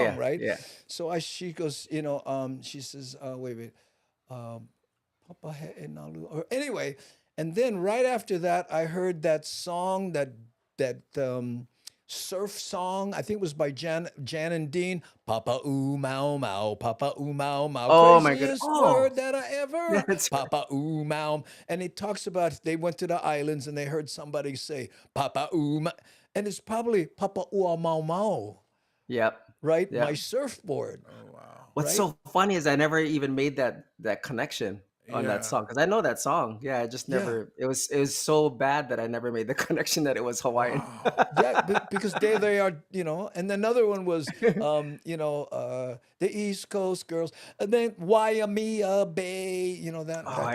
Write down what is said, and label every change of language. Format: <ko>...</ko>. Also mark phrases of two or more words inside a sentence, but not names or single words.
<en>song, yeah, right? yeah. So she goes, she says, wait. Um, Papa He'enalu. Or anyway, and then right after that, I heard that song, that surf song. I think it was by Jan and Dean. Papa ooh mau mau, Papa ooh mau mau. Oh my god. Craziest Oh, word that I ever. that's right. Papa ooh mau. And it talks about they went to the islands and they heard somebody say Papa ooh, and it's probably Papa ooh mau mau, Yep, right? My yep. surfboard, Oh wow. What's right? so funny is I never even made that connection on that Yeah. song because I know that song. Yeah, I just Yeah. never. It was so bad that I never made the connection that it was Hawaiian. Wow. Yeah, because there they are, And another one was, the East Coast girls, and then Waimea Bay, that</en>